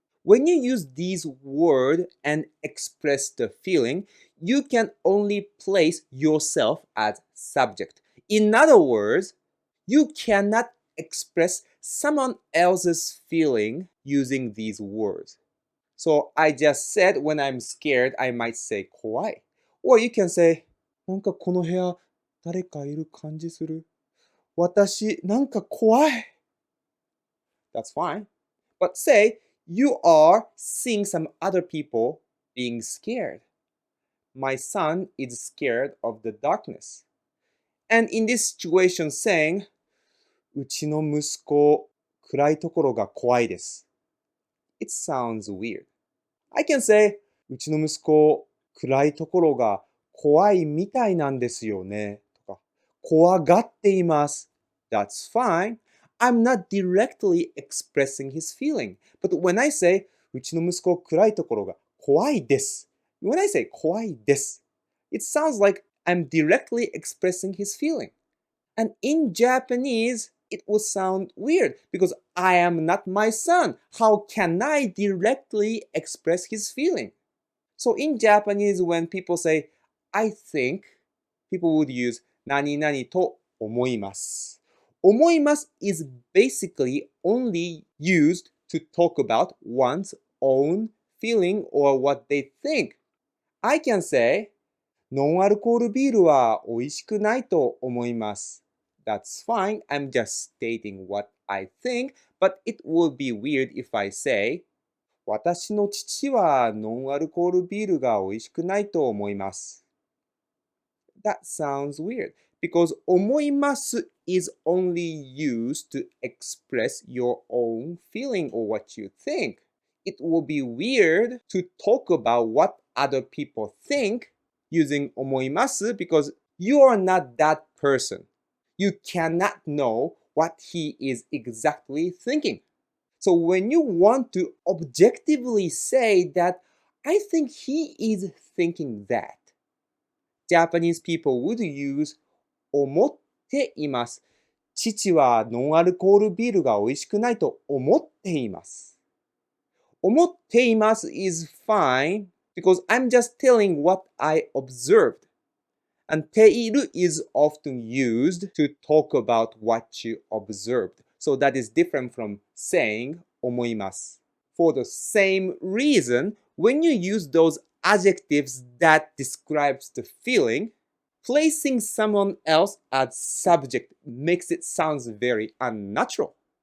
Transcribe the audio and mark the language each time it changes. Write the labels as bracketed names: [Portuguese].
[English] When you use these words and express the feeling, you can only place yourself as subject. In other words, you cannot express someone else's feeling using these words. So I just said when I'm scared, I might say [Japanese] 怖い. [English] Or you can say [Japanese] なんかこの部屋誰かいる感じする。私なんか怖い. [English] That's fine. But say you are seeing some other people being scared. My son is scared of the darkness. And in this situation saying [Japanese] うちの息子暗いところが怖いです. [English] It sounds weird. I can say [Japanese] うちの息子暗いところが怖いみたいなんですよねとか怖がっています. [English] That's fine. I'm not directly expressing his feeling. But when I say [Japanese] うちの息子暗いところが怖いです. [English] When I say [Japanese] 怖いです, [English] it sounds like I'm directly expressing his feeling. And in Japanese, it would sound weird because I am not my son. How can I directly express his feeling? So in Japanese, when people say, I think, people would use 何々と思います. 思います is basically only used to talk about one's own feeling or what they think. I can say, [Japanese] ノンアルコールビールは美味しくないと思います. [English] That's fine. I'm just stating what I think, but it would be weird if I say, [Japanese] 私の父はノンアルコールビールが美味しくないと思います. [English] That sounds weird because 思います is only used to express your own feeling or what you think. It will be weird to talk about what other people think using 思います because you are not that person. You cannot know what he is exactly thinking. So when you want to objectively say that I think he is thinking that, Japanese people would use 思っています。 [Japanese] 父はノンアルコールビールが美味しくないと思っています。 [English] 思っています is fine because I'm just telling what I observed. And ている is often used to talk about what you observed. So that is different from saying 思います. For the same reason, when you use those adjectives that describes the feeling, placing someone else as subject makes it sound very unnatural.